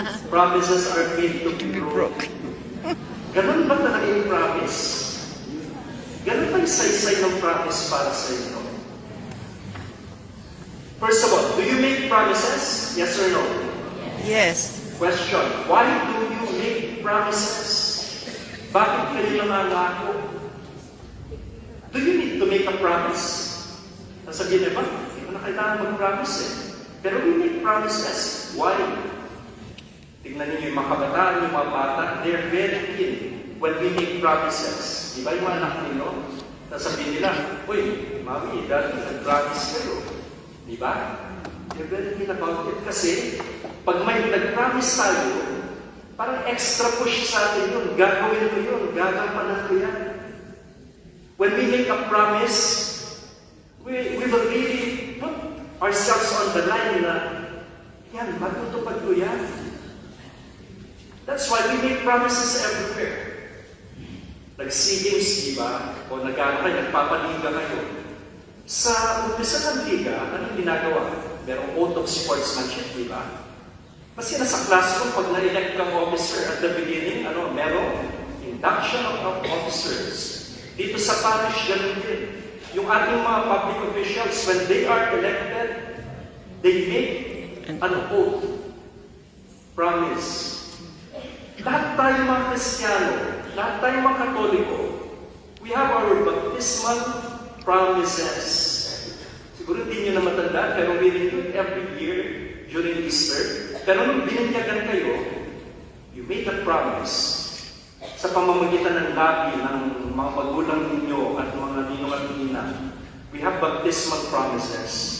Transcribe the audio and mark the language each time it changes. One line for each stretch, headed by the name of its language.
English: Promises are made to be broken.
Filipino: Ganun ba talaga yung promise? Ganun ba yung saysay ng promise para sa inyo?
English: First of all, do you make promises? Yes or no? Yes. Question, why do you make promises?
Filipino: Bakit kayo nangangako?
English: Do you need to make a promise?
Filipino: Nasabihin niya ba? Hindi mo na kailangan mag-promise eh.
English: Pero we make promises. Why?
Filipino: Tingnan niyo yung mga kabataan, yung mga bata,
English: they're very keen when we make promises.
Filipino: Di ba yung mga anak nilo? Nasabihin nila, uy, mami, dati nag-promise kayo. Di ba?
English: They're very keen about it.
Filipino: Kasi, pag may nag-promise tayo, parang extra push sa atin yun. Gagawin ko yun. Gagampanan ko yan.
English: When we make a promise, we will really put ourselves on the line na, yan, matutupad ko yan. That's why we make promises everywhere.
Filipino: Nag-SEA Games, di ba? O nagpapaliga kayo. Sa umpisa ng liga, anong ginagawa? Merong oath of sportsmanship, di ba? Kasi nasa classroom, pag na-elect kang officer at the beginning, merong induction of officers. Dito sa parish, ganun din. Yung ating mga public officials,
English: when they are elected, they make an oath.
Filipino: Promise. Lahat tayo mga Kristiyano, lahat tayo mga Katoliko,
English: we have our baptismal promises.
Filipino: Siguro hindi nyo na matanda, pero
English: we renew it every year during Easter.
Filipino: Pero nung bininyagan kayo,
English: you made a promise
Filipino: sa pamamagitan ng labi ng mga magulang ninyo at mga ninong at nina.
English: We have baptismal promises.